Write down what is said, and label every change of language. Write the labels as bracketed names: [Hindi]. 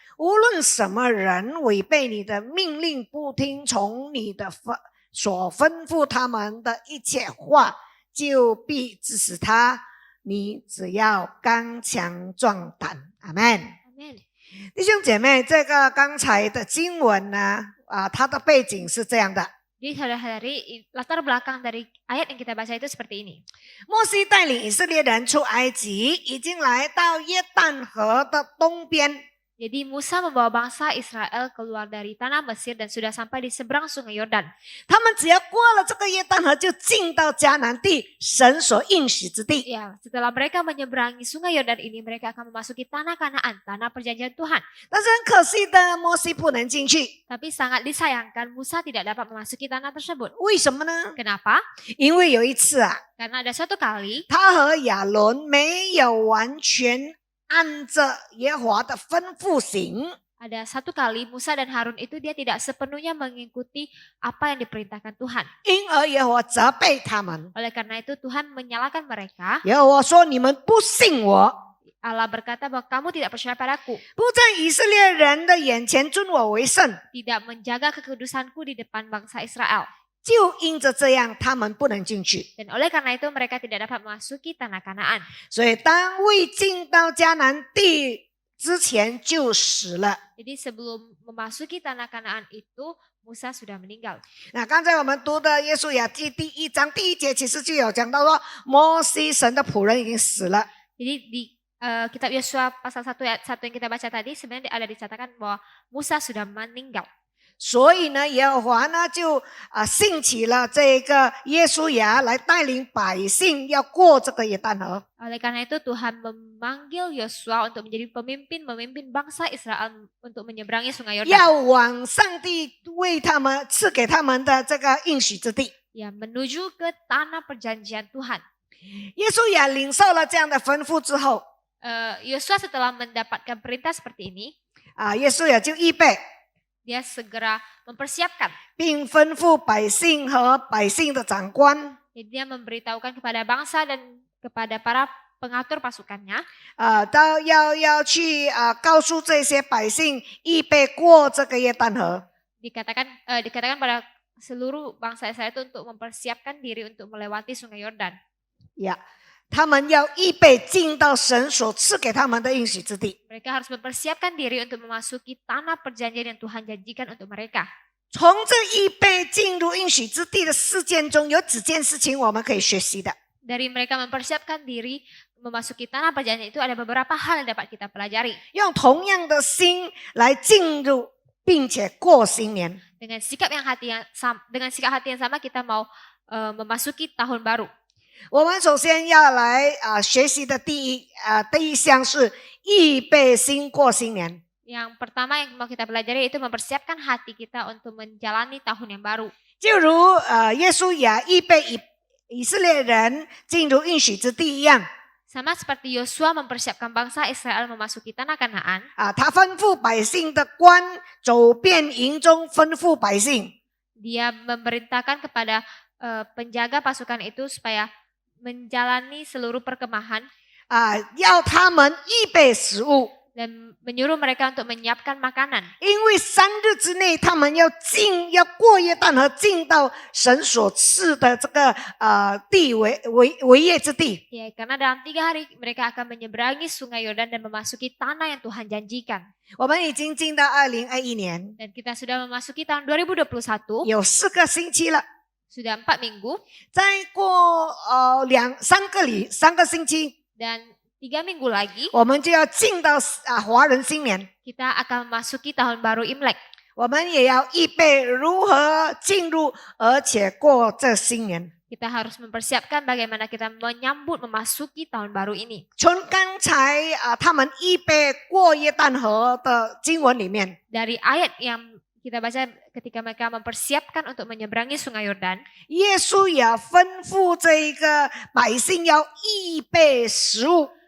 [Chinese] 无论什么人违背你的命令，不听从你的所吩咐他们的一切话，就必治死他。你只要刚强壮胆。阿们。弟兄姐妹，这个刚才的经文呢，它的背景是这样的。 [Indonesian] Jadi saudara-saudari, latar belakang dari ayat yang kita baca itu seperti ini. [Chinese] 摩西带领以色列人出埃及，已经来到约旦河的东边。 [Indonesian] Jadi Musa membawa bangsa Israel keluar dari tanah Mesir dan sudah sampai di seberang sungai Yordan. [Chinese] 他们只要过了这个约旦河，就进到迦南地神所应许之地。 [Indonesian] Ya, setelah mereka menyeberangi sungai Yordan ini, mereka akan memasuki tanah Kanaan, tanah perjanjian Tuhan. [Chinese] 但是很可惜的，摩西不能进去， [Indonesian] Tapi sangat disayangkan Musa tidak dapat memasuki tanah tersebut. [Chinese] 为什么呢？ [Indonesian] Kenapa? [Chinese] 因为有一次啊， [Indonesian] Karena ada suatu kali [Chinese] 他和亚伦没有完全按着耶和华的吩咐行， [Indonesian] Ada satu kali Musa dan Harun itu dia tidak sepenuhnya mengikuti apa yang diperintahkan Tuhan. [Chinese] 因而耶和华责备他们。 [Indonesian] Oleh karena itu Tuhan menyalahkan mereka. [Chinese] 耶和华说：“你们不信我， [Indonesian] Allah berkata bahwa kamu tidak percaya padaku, [Chinese] 不在以色列人的眼前尊我为圣， [Indonesian] tidak menjaga kekudusanku di depan bangsa Israel. [Chinese] 就因着这样，他们不能进去。 [Indonesian] Dan oleh karena itu mereka tidak dapat memasuki tanah Kanaan. [Chinese] 所以当未进到迦南地之前就死了。 [Indonesian] Jadi sebelum memasuki tanah Kanaan itu Musa sudah meninggal. [Chinese] 那刚才我们读的约书亚记第1章第1节，其实就有讲到说，摩西神的仆人已经死了。 [Indonesian] Jadi di kitab Yosua pasal 1 ayat 1 yang kita baca tadi sebenarnya ada dicatatkan bahwa Musa sudah meninggal. [Chinese] 所以呢，耶和华呢就兴起了这个约书亚来带领百姓要过这个约旦河。 [Indonesian] Oleh karena itu Tuhan memanggil Yosua untuk menjadi memimpin bangsa Israel untuk menyeberangi sungai Yordan. [Chinese] 要往上帝为他们赐给他们的这个应许之地。 [Indonesian] Ya, menuju ke tanah perjanjian Tuhan. [Chinese] 耶稣亚领受了这样的吩咐之后， [Indonesian] Yosua setelah mendapatkan perintah seperti ini, [Chinese] 耶稣亚就预备， [Indonesian] dia segera mempersiapkan. [Chinese] 并吩咐百姓和百姓的长官， [Indonesian] Jadi dia memberitahukan kepada bangsa dan kepada para pengatur pasukannya, [Chinese] 都要去告诉这些百姓预备过这个约旦河。 [Indonesian] dikatakan pada seluruh bangsa Israel itu untuk mempersiapkan diri untuk melewati sungai Yordan. [Chinese] 呀，他们要预备进到神所赐给他们的应许之地。 [Indonesian] Mereka harus mempersiapkan diri untuk memasuki tanah perjanjian yang Tuhan janjikan untuk mereka. [Chinese] 从这预备进入应许之地的事件中，有几件事情我们可以学习的。 [Indonesian] Dari mereka mempersiapkan diri memasuki tanah perjanjian itu ada beberapa hal yang dapat kita pelajari. [Chinese] 用同样的心来进入，并且过新年。 [Indonesian] Dengan sikap hati yang sama kita mau memasuki tahun baru. [Chinese] 我们首先要来学习的第一项是预备心过新年。 [Indonesian] Yang pertama yang mau kita pelajari itu mempersiapkan hati kita untuk menjalani tahun yang baru. [Chinese] 就如耶稣亚预备以色列人进入应许之地一样， [Indonesian] Sama seperti Yosua mempersiapkan bangsa Israel memasuki tanah Kanaan. [Chinese] 他吩咐百姓的官走遍营中，吩咐百姓 [Indonesian] Dia memerintahkan kepada penjaga pasukan itu supaya menjalani seluruh perkemahan [Chinese] 要他们预备食物， [Indonesian] dan menyuruh mereka untuk menyiapkan makanan. [Chinese] 因为3日之内他们要过约旦河，进到神所赐的这个地为业之地。 [Indonesian] Ya, karena dalam 3 hari mereka akan menyeberangi sungai Yordan dan memasuki tanah yang Tuhan janjikan. [Chinese] 我们已经进到2021年， [Indonesian] Dan kita sudah memasuki tahun 2021, [Chinese] 有4个星期了。 [Indonesian] sudah 4 minggu [Chinese] 再过3个星期， [Indonesian] dan 3 minggu lagi [Chinese] 我们就要进到华人新年。 [Indonesian] kita akan memasuki tahun baru Imlek. [Chinese] 我们也要预备如何进入，而且过这新年。 [Indonesian] Kita harus mempersiapkan bagaimana kita menyambut memasuki tahun baru ini. [Chinese] 从刚才他们预备过约旦河的经文里面， [Indonesian] Dari ayat yang kita baca ketika mereka mempersiapkan untuk menyeberangi sungai Yordan, [Chinese] 耶稣也吩咐这个百姓要预备食物。